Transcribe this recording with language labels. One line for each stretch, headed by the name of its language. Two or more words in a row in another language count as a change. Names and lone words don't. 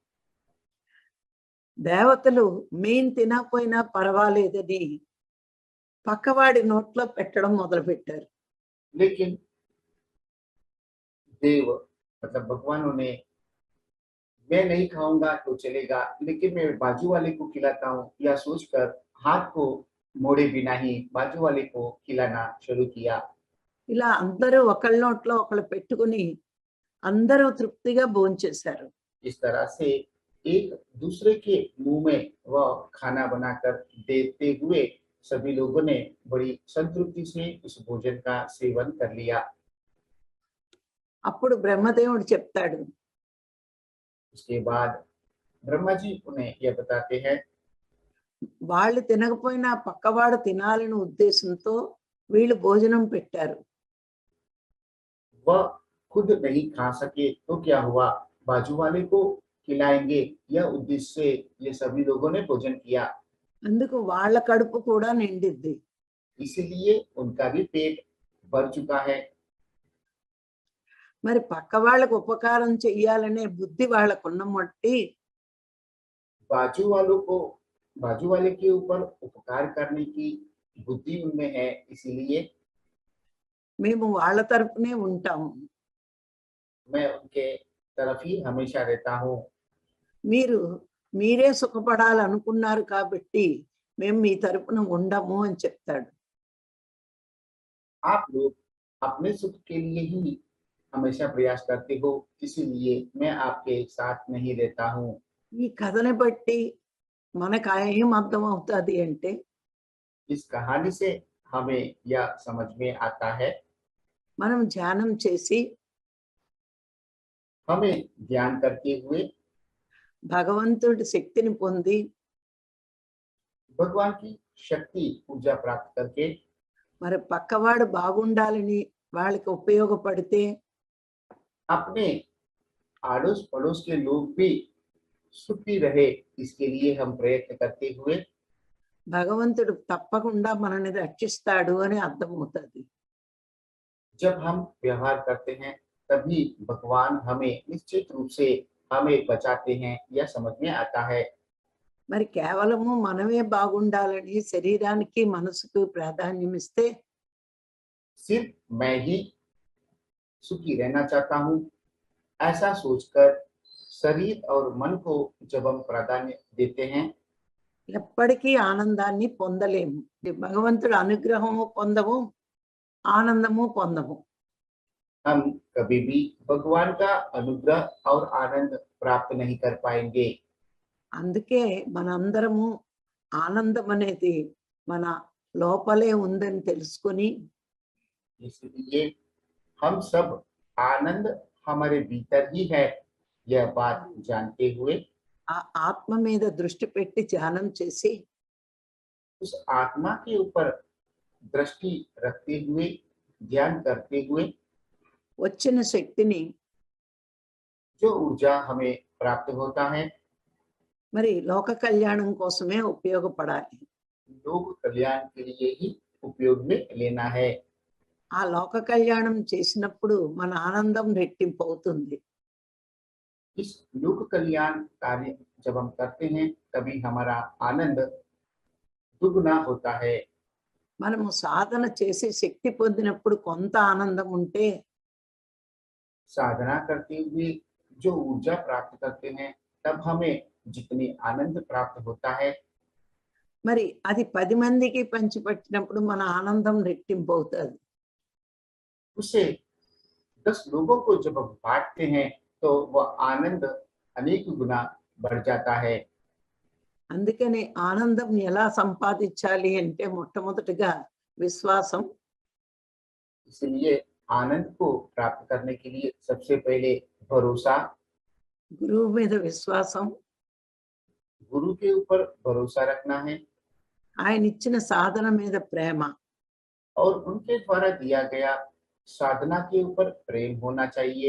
Telugu: దేవతలు మేం తినకపోయినా పర్వాలేదని పక్కవాడి నోట్లో పెట్టడం మొదలు పెట్టారు.
Hindi: लेकिन देव मतलब भगवानों ने मैं नहीं खाऊंगा तो चलेगा, लेकिन मैं बाजू वाले को खिलाता हूँ, या सोचकर हाथ को मोड़े बिना ही बाजू वाले को खिलाना शुरू किया।
Telugu: ఇలా అందరూ ఒకళ్ళ నోట్లో ఒకళ్ళు పెట్టుకుని అందరూ తృప్తిగా భోంచేశారు.
Hindi: इस तरह से एक दूसरे के मुंह में वह खाना बनाकर देते हुए सभी लोगों ने बड़ी संतृप्ति से उस भोजन का सेवन कर लिया।
Telugu: అప్పుడు బ్రహ్మదేవుడు చెప్తాడు,
Hindi: उसके बाद ब्रह्मा जी उन्हें यह बताते हैं,
Telugu: వాళ్ళు తినకపోయినా పక్కవాడు తినాలని ఉద్దేశంతో వీళ్ళు భోజనం పెట్టారు.
Hindi: वह खुद नहीं खा सके तो क्या हुआ, बाजू वाले को खिलाएंगे, यह उद्देश्य से ये सभी लोगों ने भोजन किया।
Telugu: అందుకు వాళ్ళ కడుపు కూడా నిండిద్ది.
Hindi: इसलिए उनका भी पेट भर चुका है।
Telugu: మరి పక్క వాళ్ళకు ఉపకారం చెయ్యాలనే బుద్ధి వాళ్ళకున్న మట్టి
Hindi: बाजू वालों को बाजू वाले के ऊपर उपकार करने की बुद्धि उनमें है, इसीलिए
Telugu: మేము వాళ్ళ తరపునే ఉంటాము.
Hindi: मैं उनके तरफ ही हमेशा रहता हूँ।
Telugu: మీరు మీరే సుఖపడాలనుకున్నారు కాబట్టి మేము మీ తరపున ఉండము అని చెప్తాడు.
Hindi: आप लोग अपने सुख के लिए ही हमेशा प्रयास करते हो, इसीलिए मैं आपके साथ नहीं रहता हूँ।
Telugu: ఈ కథని బట్టి మనకు ఏం అర్థం అవుతుంది అంటే,
Hindi: इस कहानी से हमें यह समझ में आता है,
Telugu: మనం ధ్యానం చేసి
Hindi: हमें ध्यान करते हुए
Telugu: భగవంతుడి శక్తిని పొంది
Hindi: भगवान की शक्ति ऊर्जा प्राप्त करके
Telugu: మరి పక్కవాడు బాగుండాలని వాళ్ళకి ఉపయోగపడితే
Hindi: अपने आड़ोस पड़ोस के लोग भी सुखी रहे, इसके लिए हम प्रयत्न करते हुए
Telugu: భగవంతుడు తప్పకుండా మనల్ని రక్షిస్తాడు అని అర్థమవుతుంది.
Hindi: जब हम व्यवहार करते हैं, तभी भगवान हमें निश्चित रूप से हमें बचाते हैं, यह समझ में आता है।
Telugu: మరి కేవలము మనమే బాగుండాలని శరీరానికి మనసుకు ప్రాధాన్యం ఇస్తే
Hindi: सिर्फ मैं ही सुखी रहना चाहता हूँ, ऐसा सोचकर शरीर और मन को जब हम प्राधान्य देते हैं,
Telugu: ఎప్పటికీ ఆనందాన్ని పొందలేము. భగవంతుడు అనుగ్రహము పొందము, ఆనందము పొందము.
Hindi: हम कभी भी भगवान का अनुग्रह और आनंद प्राप्त नहीं कर पाएंगे।
Telugu: అందుకే మనందరము ఆనందం అనేది మన లోపలే ఉందని తెలుసుకొని
Hindi: इसलिए हम सब आनंद हमारे भीतर ही है, यह बात जानते हुए
Telugu: ఆ ఆత్మ మీద దృష్టి పెట్టి ధ్యానం చేసి
Hindi: उस आत्मा के ऊपर दृष्टि रखते हुए ध्यान करते हुए
Telugu: వచ్చిన శక్తిని
Hindi: जो ऊर्जा हमें प्राप्त होता है,
Telugu: మరి లోక కళ్యాణం కోసమే ఉపయోగపడాలి.
Hindi: लोक कल्याण के लिए ही उपयोग में लेना है।
Telugu: ఆ లోక కళ్యాణం చేసినప్పుడు మన ఆనందం రెట్టింపు అవుతుంది.
Hindi: इस लोक कल्याण कार्य जब हम करते हैं, तभी हमारा आनंद दुगना होता है।
Telugu: మనము సాధన చేసి శక్తి పొందినప్పుడు కొంత ఆనందం ఉంటే
Hindi: साधना करते हुए जो ऊर्जा प्राप्त करते हैं, तब हमें जितनी आनंद प्राप्त होता है,
Telugu: మరి అది 10 మందికి పంచిపెట్టినప్పుడు మన ఆనందం రెట్టింపు అవుతుంది.
Hindi: उसे 10 लोगों को जब हम बांटते हैं, तो वह आनंद अनेक गुना बढ़ जाता है।
Telugu: అందుకని ఆనందం ఎలా సంపాదించాలి అంటే మొట్టమొదటిగా విశ్వాసం,
Hindi: इसलिए आनंद को प्राप्त करने के लिए सबसे पहले भरोसा,
Telugu: గురువు మీద విశ్వాసం,
Hindi: गुरु के ऊपर भरोसा रखना है,
Telugu: ఆయన ఇచ్చిన సాధన మీద ప్రేమ.
Hindi: और उनके द्वारा दिया गया साधना के ऊपर प्रेम होना चाहिए।